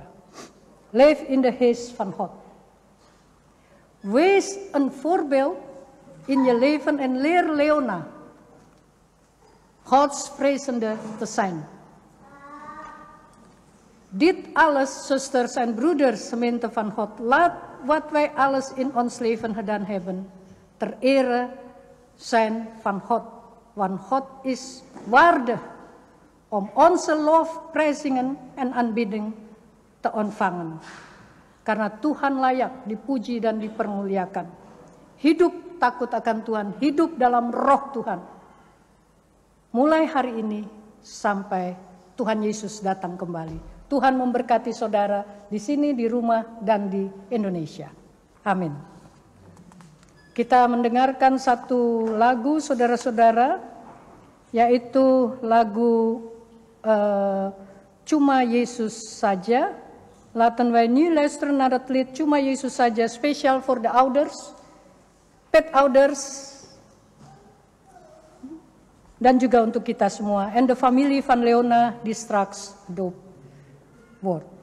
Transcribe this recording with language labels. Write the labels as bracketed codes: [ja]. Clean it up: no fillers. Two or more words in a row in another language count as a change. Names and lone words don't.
[nl] Leef in de geest van God. Wees een voorbeeld in je leven en leer Leona Gods vrezende te zijn. Dit alles, zusters en broeders, gemeente van God, laat wat wij alles in ons leven gedaan hebben, ter ere zijn van God. Want God is waardig om onze lofprijzingen en aanbidding te ontvangen. [id] Karena Tuhan layak dipuji dan dipermuliakan. Hidup takut akan Tuhan, hidup dalam roh Tuhan. Mulai hari ini sampai Tuhan Yesus datang kembali. Tuhan memberkati saudara di sini, di rumah, dan di Indonesia. Amin. Kita mendengarkan satu lagu, saudara-saudara, yaitu lagu Cuma Yesus Saja. [nl] Laten wij nu luisteren naar het lied Cuma Yesus Saja, [en] special for the [nl] ouders, petouders, [id] dan juga untuk kita semua. [en] And the family [nl] van Leona die straks doop wordt.